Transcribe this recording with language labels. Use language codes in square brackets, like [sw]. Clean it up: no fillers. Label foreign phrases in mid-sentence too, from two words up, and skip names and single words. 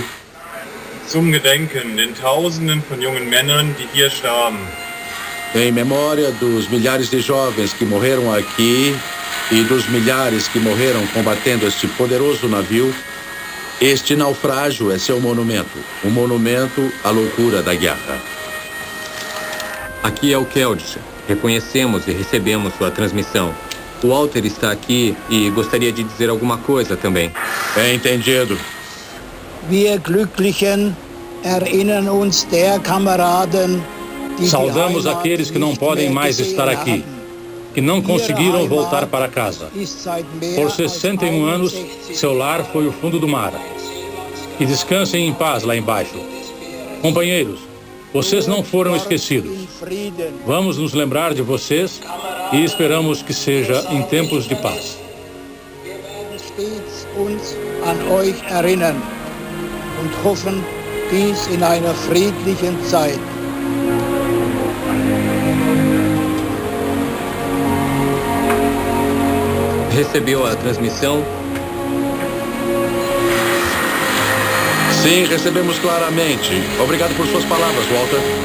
[de] Zum Gedenken den Tausenden von jungen Männern, die hier starben. [pt] Em memória dos milhares de jovens que morreram aqui e dos milhares que morreram combatendo este poderoso navio, este naufrágio é seu monumento, um monumento à loucura da guerra. Aqui é o Keldisha. Reconhecemos e recebemos sua transmissão. O Walter está aqui e gostaria de dizer alguma coisa também. Entendido. [de] Wir Glücklichen erinnern uns der Kameraden, die [pt] Saudamos aqueles que não podem mais estar aqui, que não conseguiram voltar para casa. Por 61 anos, seu lar foi o fundo do mar. E descansem em paz lá embaixo. Companheiros, vocês não foram esquecidos. Vamos nos lembrar de vocês e esperamos que seja em tempos de paz. [de] uns an euch erinnern und hoffen, dies in einer friedlichen Zeit. [pt] Recebeu a transmissão? Sim, recebemos claramente. Obrigado por suas palavras, Walter.